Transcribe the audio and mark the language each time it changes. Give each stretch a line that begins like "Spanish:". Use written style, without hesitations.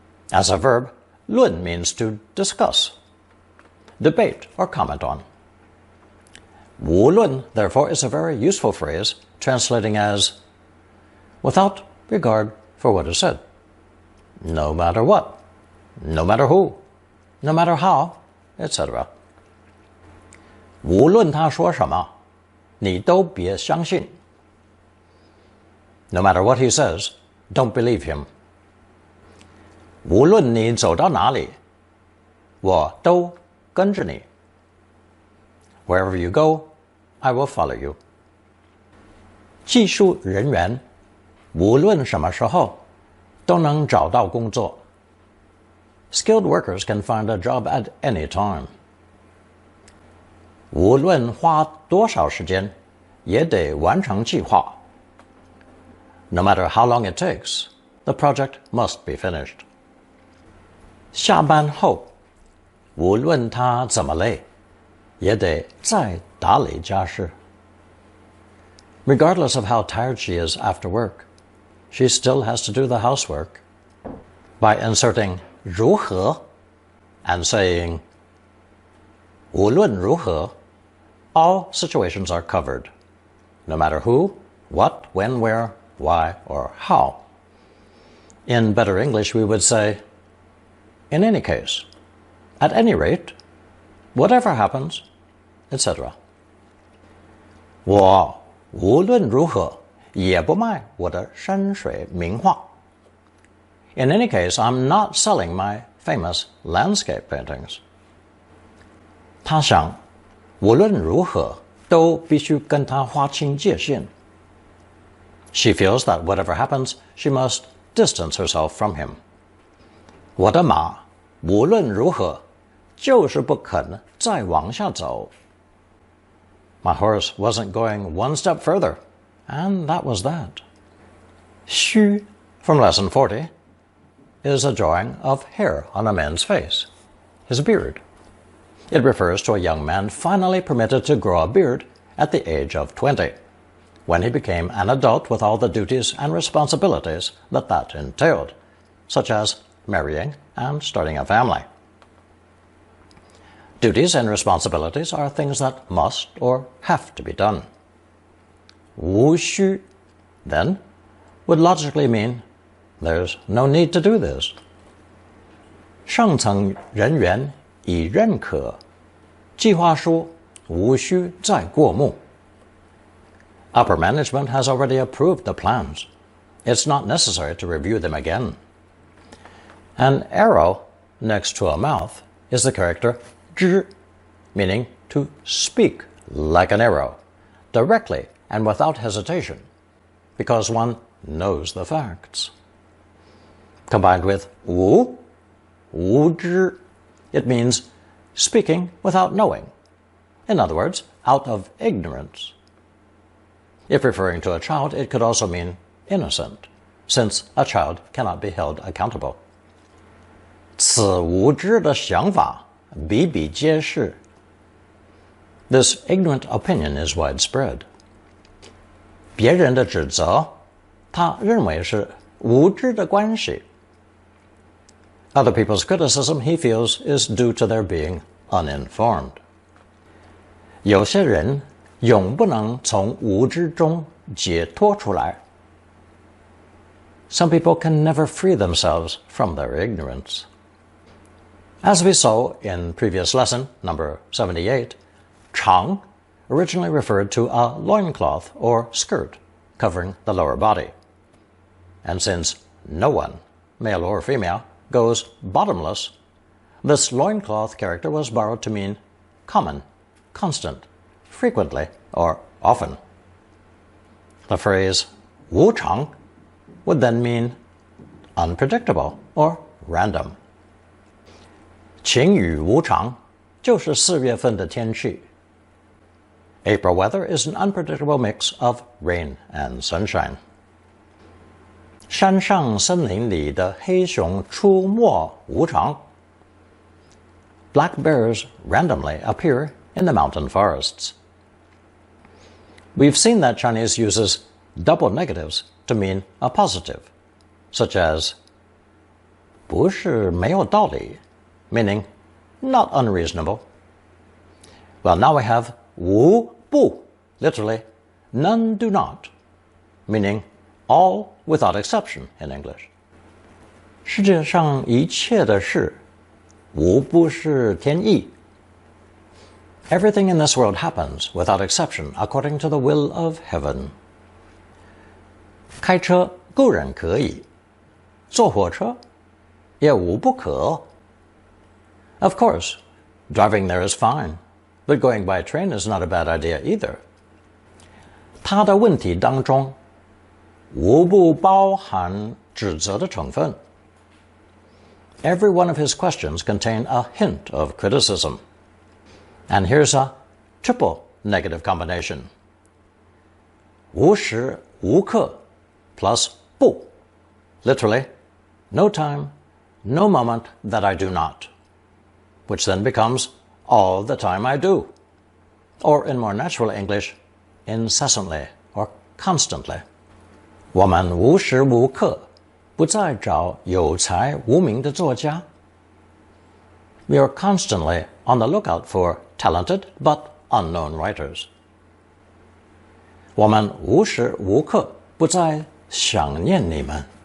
English: As a verb, 论 means to discuss, debate, or comment on. 无论, therefore, is a very useful phrase translating as without regard for what is said, no matter what, no matter who, no matter how, etc.
Chinese: 无论他说什么，你都别相信。
English: No matter what he says, don't believe him.
Chinese: 无论你走到哪里，我都跟着你。
English: Wherever you go, I will follow you.
Chinese: 技术人员无论什么时候都能找到工作。
English: Skilled workers can find a job at any time.
Chinese: 无论花多少时间，也得完成计划。
English: No matter how long it takes, the project must be finished.
Chinese: 下班后，无论他怎么累，也得再打理家事。
English: Regardless of how tired she is after work, she still has to do the housework. By inserting 如何 and saying 无论如何, all situations are covered, no matter who, what, when, where, why, or how. In better English, we would say, in any case, at any rate, whatever happens, etc.
Chinese: 我无论如何也不卖我的山水名画。
English: In any case, I'm not selling my famous landscape paintings.
Chinese: 他想，无论如何都必须跟他划清界限。
English: She feels that whatever happens, she must distance herself from him.
Chinese: 我的马无论如何就是不肯再往下走。
English: My horse wasn't going one step further, and that was that. 须 from lesson 40 is a drawing of hair on a man's face, his beard. It refers to a young man finally permitted to grow a beard at the age of 20, when he became an adult with all the duties and responsibilities that entailed, such as marrying and starting a family. Duties and responsibilities are things that must or have to be done. 无须, then, would logically mean there's no need to do this.
Chinese: 上层人员已认可，计划书无需再过目。
English: Upper management has already approved the plans. It's not necessary to review them again. An arrow next to a mouth is the character 之, meaning to speak like an arrow, directly and without hesitation, because one knows the facts. Combined with 无知, it means speaking without knowing. In other words, out of ignorance. If referring to a child, it could also mean innocent, since a child cannot be held accountable.
Chinese: 此无知的想法比比皆是.
English: This ignorant opinion is widespread.
Chinese: 别人的指责，他认为是无知的关系。
English: Other people's criticism, he feels, is due to their being uninformed.
Chinese: 有些人永不能从无知中解脱出来。
English: Some people can never free themselves from their ignorance. As we saw in previous lesson, number 78, 长 originally referred to a loincloth or skirt covering the lower body. And since no one, male or female, goes bottomless, this loincloth character was borrowed to mean common, constant, frequently, or often. The phrase 无常 would then mean unpredictable or random.
Chinese: 晴雨无常就是4月份的天气。
English: April weather is an unpredictable mix of rain and sunshine.
Chinese: 山上森林里的黑熊出没无常。
English: Black bears randomly appear in the mountain forests. We've seen that Chinese uses double negatives to mean a positive, such as
Chinese: 不是没有道理,
English: meaning not unreasonable. Well, now we have 无不, literally none do not, meaning all without exception in English.
Chinese: 世界上一切的事无不是天意。
English: Everything in this world happens without exception according to the will of heaven.
Chinese: 开车个人可以，坐火车也无不可。
English: Of course, driving there is fine, but going by train is not a bad idea either.
Chinese: 他的问题当中无不包含指责的成分。
English: Every one of his questions contain a hint of criticism. And here's a triple negative combination. 无时无刻 plus 不, literally, no time, no moment that I do not, which then becomes all the time I do, or in more natural English, incessantly or constantly.
Chinese: 我们无时无刻不在找有才无名的作家。
English: We are constantly on the lookout for talented but unknown writers.
Chinese: 我们无时无刻不在想念你们。